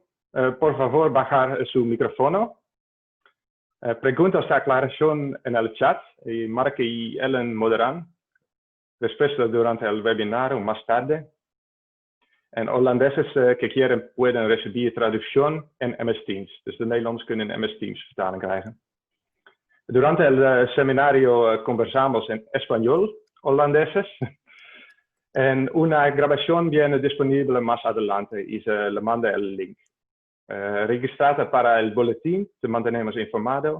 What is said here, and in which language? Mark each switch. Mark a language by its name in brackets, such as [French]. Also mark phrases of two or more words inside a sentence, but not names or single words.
[Spanish] Por favor, bajar su micrófono. Preguntas de aclaración en el chat y Mark y Ellen moderan. Después durante el webinar o más tarde. En holandeses que quieren pueden recibir traducción en MS Teams. [Dutch] Dus de Nederlanders kunnen in MS Teams vertaling krijgen. [Spanish] Durante el seminario conversamos en español holandeses. En una grabación viene disponible más adelante y se le manda el link. Registrate para el boletín, te mantenemos informado.